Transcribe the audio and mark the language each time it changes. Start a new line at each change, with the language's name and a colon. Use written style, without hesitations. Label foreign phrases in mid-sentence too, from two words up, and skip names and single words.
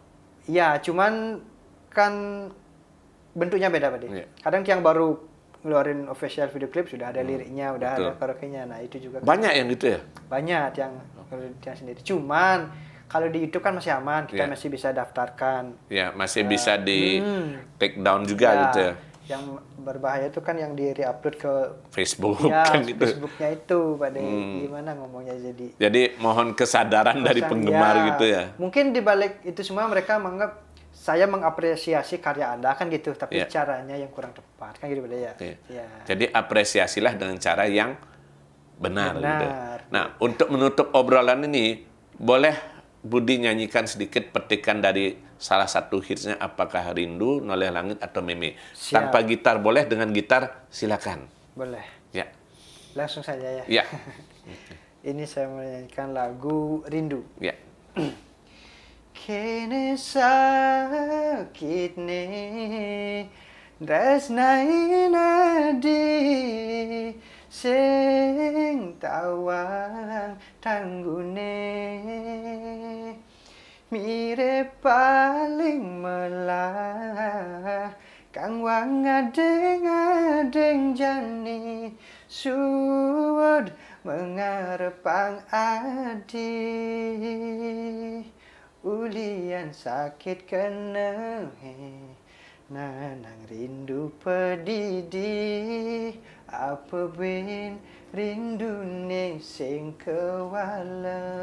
Indonesian: Ya, cuman kan bentuknya beda Pak. Kadang yang baru ngeluarin
English: official video
Indonesian: klip sudah ada liriknya, udah betul. ada karaoke-nya. Nah, itu juga Banyak yang gitu ya? banyak yang sendiri. Cuman kalau di YouTube kan masih aman, kita Ya. masih bisa daftarkan. Ya, masih bisa di
English: take down
Indonesian: juga Ya, gitu ya. yang berbahaya itu kan yang di re-upload ke Facebook ya, kan gitu. Facebooknya itu, Pak De. Gimana ngomongnya jadi? Jadi mohon kesadaran dari penggemar gitu ya. Mungkin di balik itu semua mereka menganggap saya mengapresiasi karya Anda kan gitu, tapi Ya. caranya yang kurang tepat kan gitu, Pak De ya. Iya. Ya. Jadi apresiasilah dengan cara yang benar. Gitu. Benar. Nah, untuk menutup obrolan ini, boleh Budi nyanyikan sedikit petikan dari salah satu hitsnya, apakah Rindu, Noleh Langit, atau Meme. Siap. Tanpa gitar boleh, dengan gitar silakan. Boleh. Ya. Langsung saja ya. Ya. Ini saya menyanyikan lagu Rindu. Ya.
Balinese: Kene sakit ne tresnai nadi sing tawang tanggune mire paling melah kang wang adeng jani suwud mengarepang adi ulian sakit kenehe nanang rindu pedidi apa bin rindu ne sing kewala.